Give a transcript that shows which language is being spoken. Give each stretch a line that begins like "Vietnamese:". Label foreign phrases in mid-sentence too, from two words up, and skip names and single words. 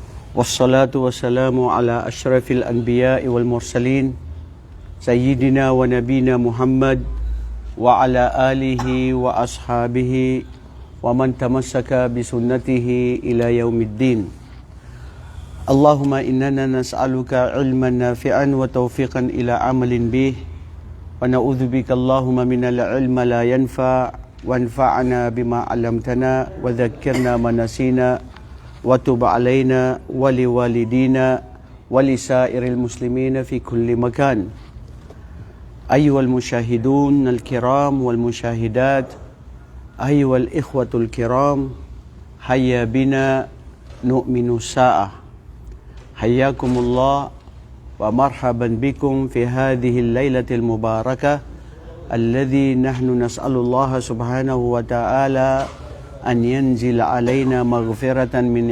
Arabic: والصلاة والسلام على أشرف الأنبياء والمرسلين سيدنا ونبينا محمد وعلى آله وأصحابه ومن تمسك بسنته إلى يوم الدين. اللهم إننا نسألك علما نافعا وتوفيقا إلى عمل به ونعوذ بك اللهم من العلم لا ينفع وانفعنا بما علمتنا وذكرنا ما نسينا وتب علينا ولوالدينا ولسائر المسلمين في كل مكان. أيها المشاهدون الكرام والمشاهدات، أيها الإخوة الكرام، هيا بنا نؤمن ساعة. حياكم الله ومرحبا بكم في هذه الليلة المباركة الذي نحن نسأل الله سبحانه وتعالى أن ينزل علينا مغفرة من